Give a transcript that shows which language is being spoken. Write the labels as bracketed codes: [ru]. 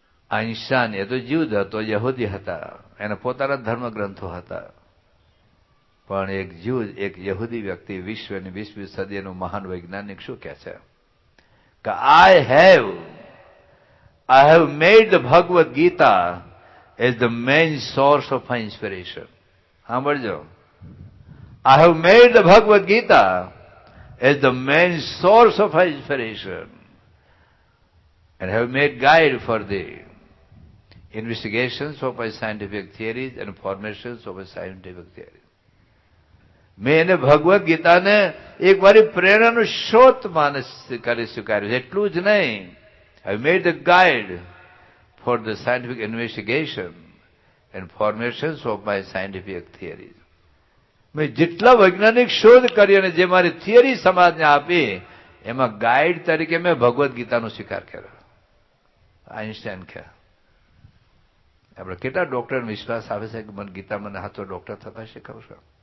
[gu] Einstein એ તો જીવ જ હતો, યહૂદી હતા, એના પોતાના ધર્મગ્રંથો હતા. પણ એક યહૂદી વ્યક્તિ, વિશ્વની 20મી સદીનો મહાન વૈજ્ઞાનિક શું કહે છે કે [en] I have made the Bhagavad Gita as the main source of my inspiration. [gu] સાંભળજો, [en] I have made the Bhagavad Gita as the main source of my inspiration and have made guide for the investigations of my scientific theories and formations of my scientific theories. [gu] મેં એને ભગવદ્ ગીતાને એક વારી પ્રેરણાનું સ્ત્રોત કરી સ્વીકાર્યું. એટલું જ નહીં, [en] I have made the guide for the scientific investigation and formations of my scientific theories. [gu] મેં જેટલા વૈજ્ઞાનિક શોધ કરી અને જે મારી થિયરી સમાજને આપી એમાં ગાઈડ તરીકે મેં ભગવદ્ ગીતાનો સ્વીકાર કર્યો. આઇન્સ્ટાઈન કહે, આપણે કેટલા ડોક્ટરને વિશ્વાસ આવે છે કે મને ગીતા મને હાથો ડોક્ટર થતા શીખવશો?